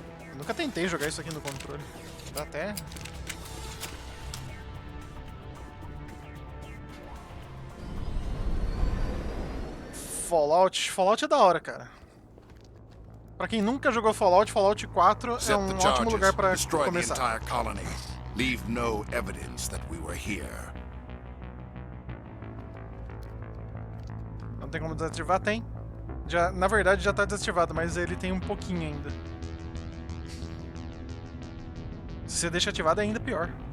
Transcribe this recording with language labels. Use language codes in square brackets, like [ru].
[pt] Eu nunca tentei jogar isso aqui no controle. Dá até... Fallout é da hora, cara. Pra quem nunca jogou Fallout 4 é um ótimo lugar pra começar. [en] Leave no evidence that we were here. [pt] Não tem como desativar? Tem. Já, na verdade já tá desativado, mas ele tem um pouquinho ainda. Se você deixa ativado é ainda pior.